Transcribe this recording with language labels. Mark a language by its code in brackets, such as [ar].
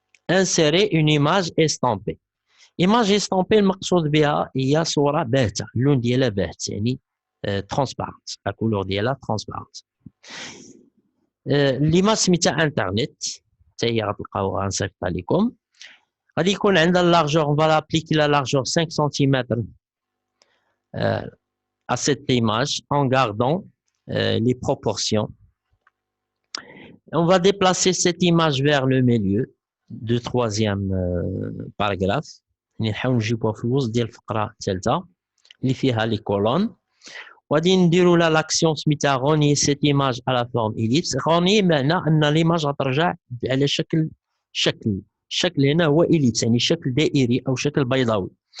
[fr] انسيري اون ايماج استامبي. [ar] ايماج استامبي المقصود بها هي صوره باهته، اللون ديالها باهت، يعني ترونسبارنت، لا كولور ديالها ترونسبارنت. ليماج سميتها انترنت، حتى هي غتلقاوها غنصيفطها لكم. غادي يكون عندها لارجور، [fr] on va l'appliquer la largeur 5 cm à cette image en gardant les proportions. On va déplacer cette image vers le milieu du troisième paragraphe. [ar] نحاول نجيبوها في الوسط ديال الفقره الثالثه اللي فيها لي كولون. وغادي نديروا لا لاكسيون سميتها غوني سيت ايماج على فورم إليبس. غوني معنى ان ليماج غترجع على الشكل هنا هو إليبس، يعني شكل دائري او شكل بيضاوي.